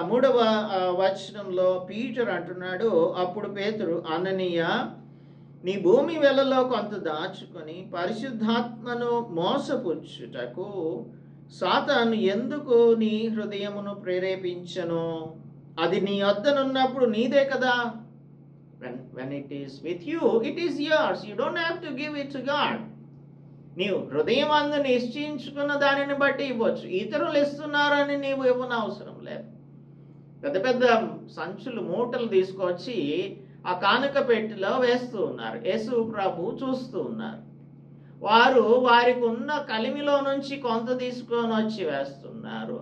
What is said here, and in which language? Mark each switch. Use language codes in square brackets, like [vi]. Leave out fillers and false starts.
[te] 3వ వచనంలో పీటర్ అంటున్నాడు, అప్పుడు పేతురు, అననీయ, నీ భూమి వెలలో కొంత దాచుకొని పరిశుద్ధాత్మను మోసపుచ్చుటకు సాతాను ఎందుకు నీ హృదయమును ప్రేరేపించను? అది నీ వద్దనున్నప్పుడు నీదే కదా. [en] When it is with you, it is yours. You don't have to give it to God. [te] నీవు హృదయం అందు నిశ్చయించుకున్న దానిని బట్టి ఇవ్వచ్చు. ఇతరులు ఇస్తున్నారని నీవు ఇవ్వనవసరం లేదు. పెద్ద పెద్ద సంచులు మూటలు తీసుకొచ్చి ఆ కానుక పెట్టెలో వేస్తూ ఉన్నారు. యేసు ప్రభు చూస్తూ ఉన్నారు. వారికి ఉన్న కలిమిలో నుంచి కొంత తీసుకొని వచ్చి వేస్తున్నారు.